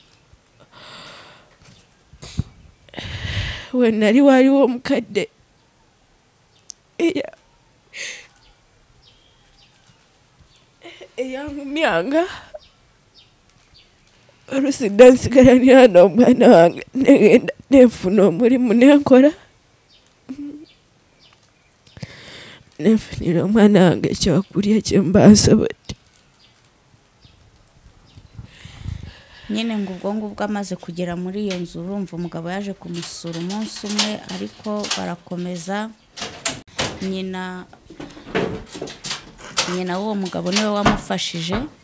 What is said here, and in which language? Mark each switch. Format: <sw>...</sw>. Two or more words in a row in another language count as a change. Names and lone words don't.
<lg>We nali waliwo omukadde eyangumyanga olusiga nsigala nyana omwana wange negenda nenfuna omulimu nenkola nenfunira omwana wange ekyokulya kyemba nsobodde.</lg> <rw>Nyine ngo ubwo ngubwo amaze kugera muri iyo nzu urumva umugabo yaje kumusura umunsi umwe, ariko barakomeza. Nyina w'uwo mugabo niwe wamufashije.</rw>